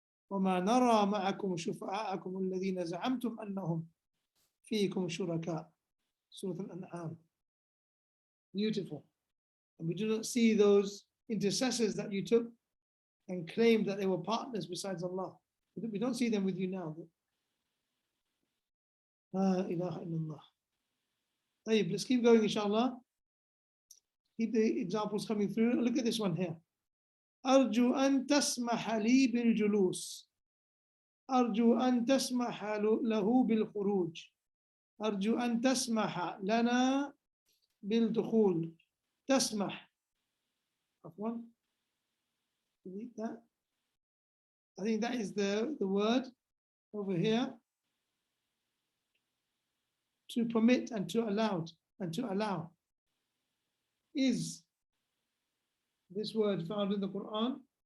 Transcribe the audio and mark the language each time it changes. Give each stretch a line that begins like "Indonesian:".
Arabic: وما نرى معكم شفعاءكم الذين زعمتم أنهم فيكم شركاء.
English: Surah Al-An'am. Beautiful. And we do not see those intercessors that you took and claimed that they were partners besides Allah. We don't see them with you now. La ilaha illallah. Let's keep going, inshallah. Keep the examples coming through. Look at this one here.
Arabic: أرجو أن تسمح لي بالجلوس. أرجو أن تسمح له بالخروج. أرجو أن تسمح لنا بالدخول. تسمح. عفوا.
English: delete that. I think that is the word over here. To permit and to allow is this word found in the Quran.